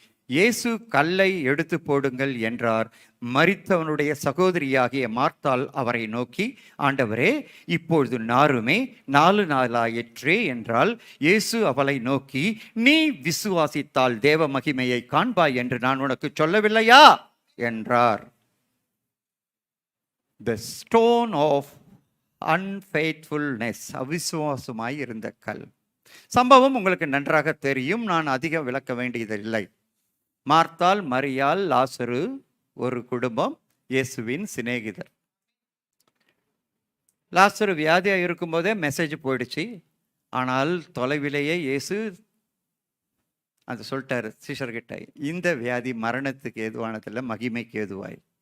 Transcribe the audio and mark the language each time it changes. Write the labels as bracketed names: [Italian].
[Tamil] இயேசு கல்லை எடுத்து போடுங்கள் என்றார். மரித்தவனுடைய சகோதரியாகிய மார்த்தாள் அவரை நோக்கி, ஆண்டவரே, இப்பொழுது நாருமே 4 நாளாயிற்றே என்றால். இயேசு அவளை நோக்கி, நீ விசுவாசித்தால் தேவ மகிமையை காண்பாய் என்று நான் உனக்கு சொல்லவில்லையா என்றார். [English] The stone of unfaithfulness, [Tamil] அவிசுவாசமாய் இருந்த கல். சம்பவம் உங்களுக்கு நன்றாக தெரியும், நான் அதிகம் விளக்க வேண்டியதில்லை. மார்த்தாள், மரியாள், லாசரு ஒரு குடும்பம், இயேசுவின் சிநேகிதர். லாசரு வியாதியாக இருக்கும்போதே மெசேஜ் போயிடுச்சு. ஆனால் தொலைவிலேயே இயேசு அது சொல்லிட்டார் சீஷர்கிட்ட, இந்த வியாதி மரணத்துக்கு ஏதுவானதில்லை, மகிமைக்கு ஏதுவாய்.